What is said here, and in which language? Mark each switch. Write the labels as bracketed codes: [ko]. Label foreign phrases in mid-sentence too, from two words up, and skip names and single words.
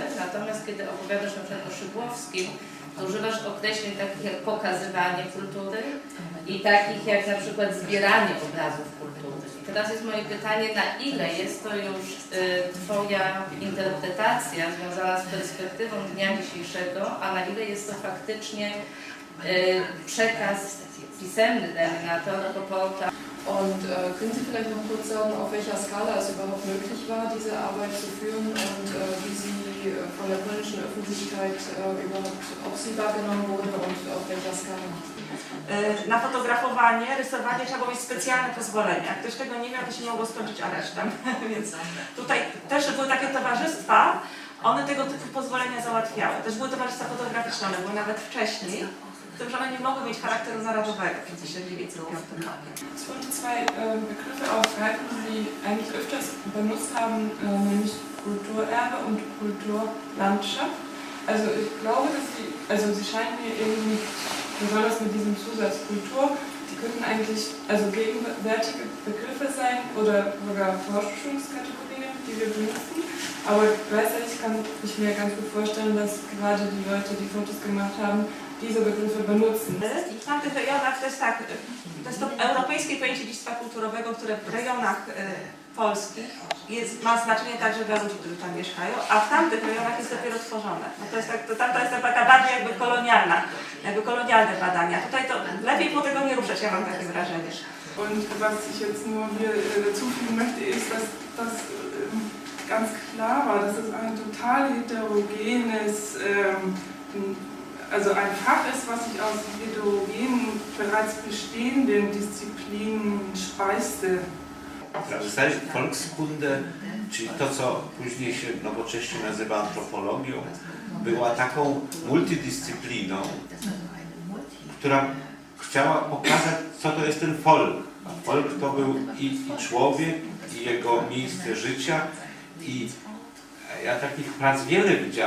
[pl] Natomiast kiedy opowiadasz na przykład o Szydłowskim, to używasz określeń takich jak pokazywanie kultury i takich jak na przykład zbieranie obrazów kultury. I teraz jest moje pytanie, na ile jest to już Twoja interpretacja związana z perspektywą dnia dzisiejszego, a na ile jest to faktycznie przekaz pisemny, dajmy na to, Rockporta. [de] Und können Sie vielleicht noch kurz sagen, auf welcher Skala es überhaupt möglich war, diese Arbeit zu führen und wie sie von der polnischen Öffentlichkeit überhaupt, ob sie wahrgenommen wurde und auf welcher Skala? [pl] Na fotografowanie, rysowanie trzeba było mieć specjalne pozwolenie. Jak ktoś tego nie miał, to się mogło skończyć aresztem. Więc tutaj też były takie towarzystwa, one tego typu pozwolenia załatwiały. Też były towarzystwa fotograficzne, one były nawet wcześniej. Że one nie mogły mieć charakteru narodowego w 1905 roku. [de] Es wurden zwei Begriffe aufgreifen, die Sie eigentlich öfters benutzt haben, nämlich Kulturerbe und Kulturlandschaft. Also ich glaube, dass Sie scheinen mir irgendwie, besonders mit diesem Zusatz Kultur, die könnten eigentlich gegenwärtige Begriffe sein oder sogar Forschungskategorien, die wir benutzen. Aber gleichzeitig kann ich mir ganz gut vorstellen, dass gerade die Leute, die Fotos gemacht haben, diese Begriffe benutzen. [pl] W tamtych rejonach to jest tak, to jest to europejskie pojęcie dziedzictwa kulturowego, które w rejonach polskich ma znaczenie także dla ludzi, którzy tam mieszkają, a w tamtych rejonach jest dopiero tworzone. No to jest tak, tamta jest taka bardziej jakby kolonialne badania. Tutaj to lepiej po tego nie ruszać, ja mam takie wrażenie. [de] Und was ich jetzt nur hier dazufügen möchte, ist, dass das ganz klar war, dass es ein total heterogenes, also ein Fach ist, was sich aus heterogenen, bereits bestehenden Disziplinen speiste. [pl] W zasadzie Volkskunde, czyli to, co później się nowocześnie nazywa antropologią, była taką multidyscypliną, która chciała pokazać, co to jest ten folk. A folk to był i człowiek, i jego miejsce życia, i ja takich prac wiele widziałem.